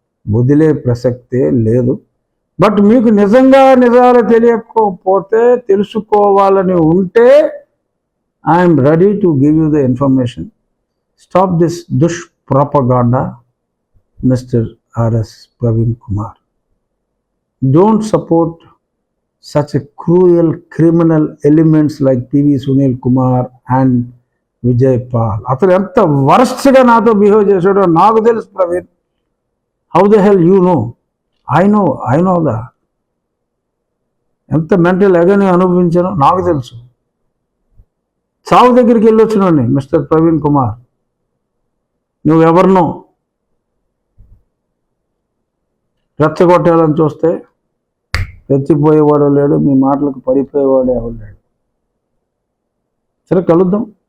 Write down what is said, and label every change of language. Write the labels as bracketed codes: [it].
[te] వదిలే ప్రసక్తే లేదు. బట్ మీకు నిజంగా నిజాలు తెలియకపోతే, తెలుసుకోవాలని ఉంటే, [en] I'm ready to give you the information. Stop this దుష్ప్రొపగాండా, mister RS Praveen Kumar. Don't support such a cruel criminal elements like PV Sunil Kumar and Vijay Pal. [te] అతను ఎంత వర్స్ట్గా నాతో బిహేవ్ చేశాడో నాకు తెలుసు Praveen. [en] How the hell you know? I know that. [te] ఎంత mental ఎగని అనుభవించానో నాకు తెలుసు. చావు దగ్గరికి వెళ్ళొచ్చినోని మిస్టర్ ప్రవీణ్ కుమార్. నువ్వెవరినో రెచ్చగొట్టాలని చూస్తే రెచ్చిపోయేవాడు లేడు, మీ మాటలకు పడిపోయేవాడు ఎవరు లేడు. సరే, కలుద్దాం.